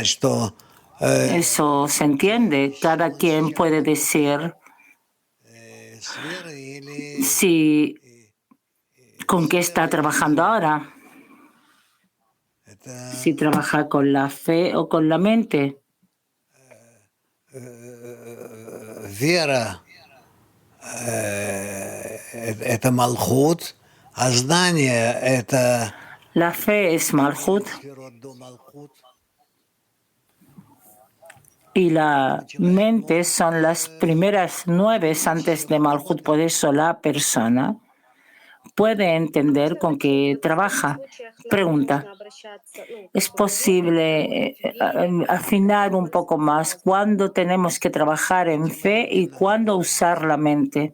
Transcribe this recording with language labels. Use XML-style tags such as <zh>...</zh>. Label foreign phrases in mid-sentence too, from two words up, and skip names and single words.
<es>Eso se entiende. Cada quien puede decir si con qué está trabajando ahora, si trabaja con la fe o con la mente.</es> <ru>Вера это Малхут, а знание это</ru> <es>La fe es Malhut</es> <ru>сферот до Малхут.</ru> <es>y la mente son las primeras 9 antes de Malhut. Por eso la persona puede entender con qué trabaja. Pregunta, ¿es posible afinar un poco más cuándo tenemos que trabajar en fe y cuándo usar la mente?</es>